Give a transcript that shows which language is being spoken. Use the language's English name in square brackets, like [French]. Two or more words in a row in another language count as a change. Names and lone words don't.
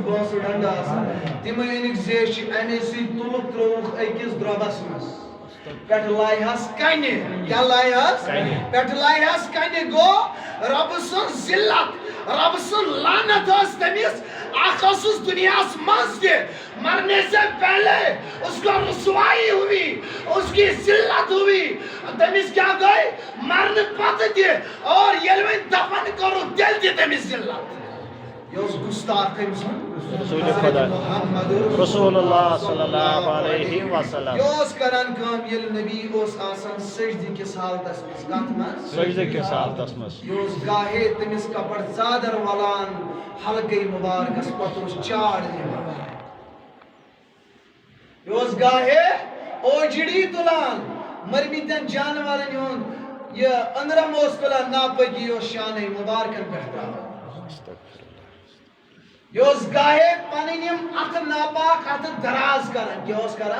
[Kashmiri] بٲنٛسہٕ ڈنڈٕ آسان تِمے أنِکھ زیچھِ اَمے سۭتۍ تُلُکھ ترٛووُکھ أکِس درٛۄبس منٛز پٮ۪ٹھٕ لایہَس کنہِ کیٛاہ لایہَس پٮ۪ٹھٕ لایہَس کنہِ گوٚو رۄبہٕ سٕنٛز ذلت رۄبہٕ سٕنٛز لعنت ٲس تٔمِس اکھ ٲسٕس دُنیاہس منٛز تہِ [Urdu] مرنے سے پہلے اس کو رسوائی ہوئی اس کی ذلت ہوئی [Kashmiri] تٔمِس کیٛاہ گٔے مرنہٕ پتہٕ تہِ اور ییٚلہِ وۄنۍ دفن کوٚرُکھ تیٚلہِ تہِ تٔمِس ذلت یہ اوس گستاخ کٔمۍ سُنٛد [Arabic] رسول خدا رسول اللہ صلی اللہ علیہ وسلم [Kashmiri] یہ اوس کران کٲم ییٚلہِ نبی اوس آسان سجدٕ کِس حالتس منٛز کتھ منٛز سجدہ کس حالتس منٛز یہ اوس گاہے تٔمِس کپر ژادر ولان حلقے مبارکس پتہٕ اوس چاڑ دِوان یہ اوس گاہے اوجڑی تُلان مرمٕتٮ۪ن جانورن ہُنٛد یہ أنٛدرم اوس تُلان ناپٲکی اوس شانٕے مبارکن پٮ۪ٹھ تراوان یہ اوس گاہے پنٕنۍ یِم اتھٕ ناپاک اتھٕ دراز کران کیٛاہ اوس کران